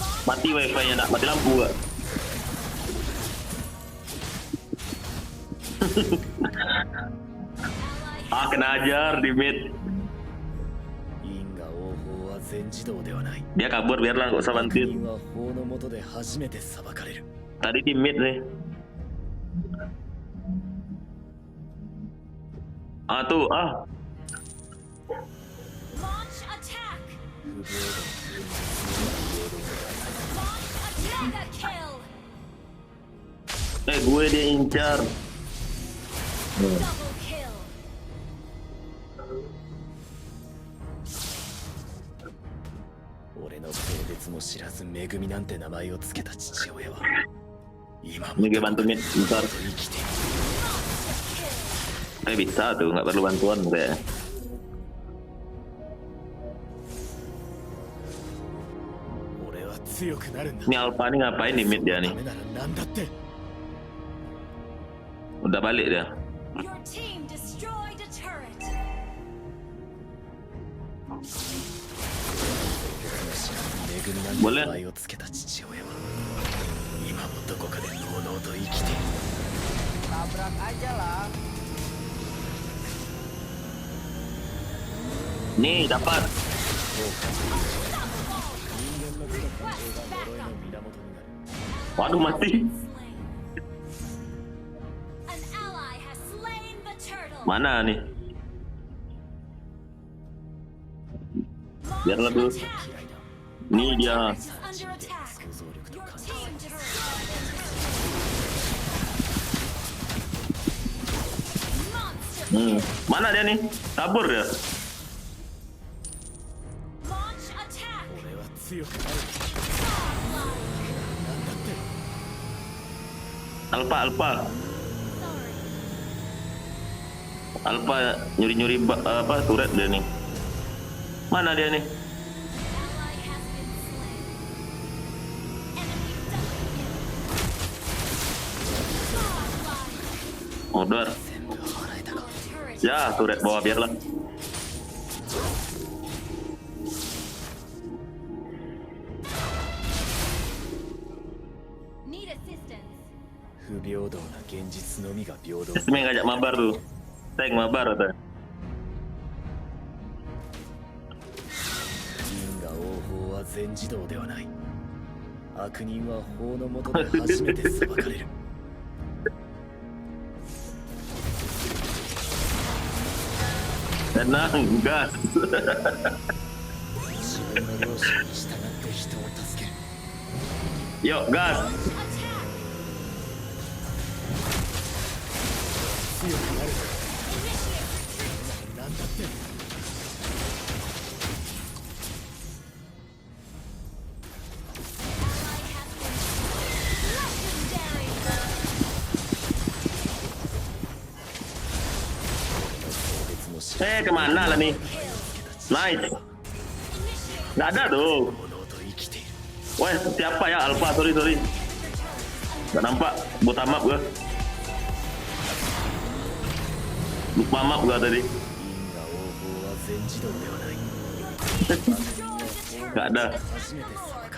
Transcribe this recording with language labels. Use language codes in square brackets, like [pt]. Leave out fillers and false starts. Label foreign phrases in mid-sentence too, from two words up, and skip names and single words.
[id] Mati wifi-nya, nak mati lampu gak? Ah, kena ajar di mid. [ja] 因果応報は全自動ではない。 [id] Dia kabur, biarlah, gak usah [ja] 悪 [id] bantuin. [ja] 人は法の下で初めて裁かれる。 [id] Tadi di mid nih. Ah tuh, ah. [en] Launch attack. [ja] 不平等。 [en] Launch mega kill. [id] Gue dia incar. [en] Double kill. [ja] 俺の性別も知らずめぐみなんて名前をつけた父親は今も [id] Ini gue bantu mid, bentar. [ja] 生きている。 [id] Bisa tuh, nggak perlu bantuan kayak. [ja] 俺は強くなるんだ。 [id] Ini Alpha nih ngapain di mid dia [ja] そ [id] nih? [ja] のためなら何だって。 [id] Udah balik dia. [en] Your team destroyed a turret. [ja] めぐみなんて名前をつけた父親は今もどこかでのうのうと生きている。 [id] Tabrak aja lah. Nih, dapat. [en] Request backup. [id] Waduh, mati. [en] Slain. An ally has slain the turtle. [id] Mana nih? Biar [en] Launch [id] lebih. [en] attack. [id] Ini dia. [en] Turret is under attack. [ja] 想像力と [en] Your [ja] 感 [en] team destroyed a turret. Monster [id] Mana dia nih? Kabur dia. [en] launch attack. [ja] 俺は強くなる。 [en] Godlike. [ja] なんだって。 [en] Alpha, Alpha. Sorry. [id] Alpha nyuri-nyuri apa turret dia nih. Mana dia nih? [en] Ally has been slain. Enemy double kill. Godlike. [jv] Modar. [ja] 全部払えたか。 [en] Turret. [id] Ya, turret bawah biarlah. [en] Need assistance. [ja] 不平等な現実のみが平等。 [id] Esme ngajak mabar tuh. Tank mabar kata. [ja] 因果応報は全自動ではない。悪人は法の下で初めて裁かれる。 [id] Tenang, gas. [ja] 自分の良心に従って人を助ける。 [id] Yuk, gas. [en] Attack. [ja] 強くなる。 [en] Initiate retreat. [ja] なんだって。 [en] Ally has been legendary. [id] Kemana lah nih? [en] Nice. Initiate. [id] Nggak ada tuh. [ja] のうと生きている。 [id] Wah, siapa ya? Alpha, sorry. Nggak nampak. Buta map gua. Lupa map gua tadi. [ja] 因果応報は全自動ではない。 [en] Your team destroyed the turret. [id] Nggak ada. [en] Attack [ja] 初めて [en] the [ja] 裁 [en] Lord.